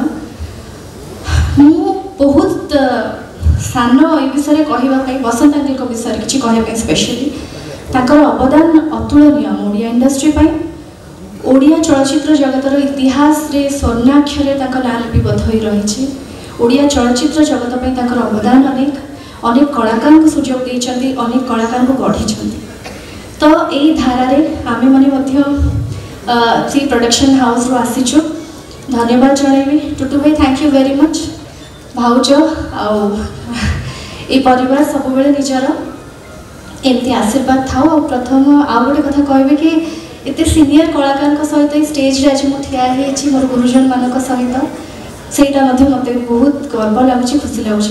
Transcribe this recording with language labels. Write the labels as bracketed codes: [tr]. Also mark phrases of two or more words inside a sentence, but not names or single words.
[or] ମୁଁ ବହୁତ ସାନ ଏ ବିଷୟ କହିବା ପାଇଁ ବସନ୍ତ ଅଙ୍କଲଙ୍କୁ ବିଷୟ କିଛି କହିବା ପାଇଁ ସ୍ପେଶାଲି ତାଙ୍କର ଅବଦାନ ଅତୁଳନୀୟ ଓଡ଼ିଆ ଇଣ୍ଡଷ୍ଟ୍ରି ପାଇଁ ଓଡ଼ିଆ ଚଳଚ୍ଚିତ୍ର ଜଗତର ଇତିହାସରେ ସ୍ୱର୍ଣ୍ଣାକ୍ଷରେ ତାଙ୍କର ନାମ ଲିପିବଦ୍ଧ ହୋଇ ରହିଛି। ଓଡ଼ିଆ ଚଳଚ୍ଚିତ୍ର ଜଗତ ପାଇଁ ତାଙ୍କର ଅବଦାନ ଅନେକ କଳାକାରଙ୍କୁ ସୁଯୋଗ ଦେଇଛନ୍ତି, ଅନେକ କଳାକାରଙ୍କୁ ଗଢ଼ିଛନ୍ତି। ତ ଏଇ ଧାରାରେ ଆମେ ମାନେ ମଧ୍ୟ ସି [en] production house [or] ରୁ ଆସିଛୁ। ଧନ୍ୟବାଦ ଜଣାଇବି ଟୁଟୁ ଭାଇ, [en] Thank you very much. [or] ଭାଉଜ ଆଉ ଏ ପରିବାର ସବୁ ବେଳେ ନିଜର ଏମିତି ଆଶୀର୍ବାଦ ଥାଉ। ଆଉ ପ୍ରଥମ ଆଉ ଗୋଟେ କଥା କହିବି କି ଏତେ ସିନିୟର କଳାକାର ସହିତ ଷ୍ଟେଜରେ ଆଜି ମୁଁ ଠିଆ ହେଇଛି ମୋର ଗୁରୁଜନ ମାନଙ୍କ ସହିତ ସେଥି ମଧ୍ୟରେ ମତେ ବହୁତ ଗର୍ବ ଲାଗୁଛି, ଖୁସି ଲାଗୁଛି।